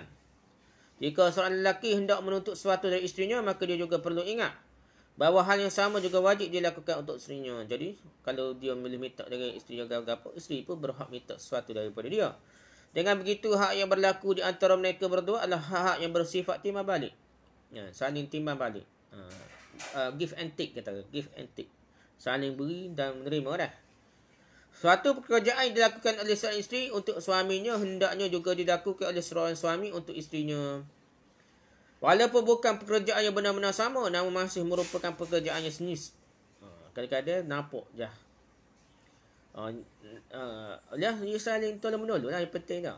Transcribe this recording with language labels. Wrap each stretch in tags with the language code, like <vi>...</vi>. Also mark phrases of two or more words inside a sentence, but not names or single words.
<ms>Jika seorang lelaki hendak menuntut sesuatu dari isterinya, maka dia juga perlu ingat bahawa hal yang sama juga wajib dilakukan untuk isterinya. Jadi, kalau dia boleh minta dengan isterinya gapa-gapa, isteri pun berhak minta sesuatu daripada dia. Dengan begitu, hak yang berlaku di antara mereka berdua adalah hak yang bersifat timbal balik. Saling timbal balik.</ms> <en>Give and take, kata. Give and take.</en> <ms>Saling beri dan menerima dah. Suatu pekerjaan yang dilakukan oleh seorang isteri untuk suaminya, hendaknya juga dilakukan oleh seorang suami untuk isterinya. Walaupun bukan pekerjaan yang benar-benar sama, namun masih merupakan pekerjaan yang senis. Kadang-kadang nampak je. Dia saling tolong-menolong lah, yang penting dah.</ms>